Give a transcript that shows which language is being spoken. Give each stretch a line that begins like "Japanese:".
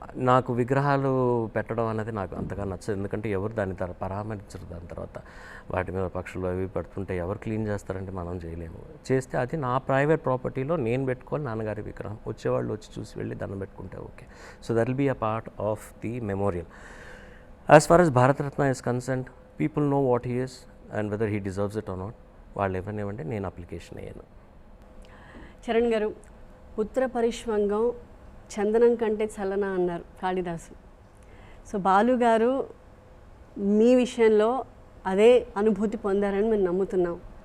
Telugu: నాకు విగ్రహాలు పెట్టడం అనేది నాకు అంతగా నచ్చదు, ఎందుకంటే ఎవరు దాన్ని పరామర్శించరు. దాని తర్వాత వాటి మీద పక్షులు అవి పడుతుంటే ఎవరు క్లీన్ చేస్తారంటే మనం చేయలేము. చేస్తే అది నా ప్రైవేట్ ప్రాపర్టీలో నేను పెట్టుకోవాలి నాన్నగారి విగ్రహం. వచ్చేవాళ్ళు వచ్చి చూసి వెళ్ళి దండం పెట్టుకుంటే okay.
English: So that will be a part of the memorial. As far as Bharat Ratna is concerned, people know what he is and whether he deserves it or not.
Telugu: వాళ్ళు ఎవరినివ్వండి, నేను అప్లికేషన్ అయ్యాను. చరణ్ గారు, పుత్ర పరిష్వంగం చందనం కంటే చలన అన్నారు కాళిదాసు. సో బాలు గారు మీ విషయంలో అదే అనుభూతి పొందారని మేము నమ్ముతున్నాం.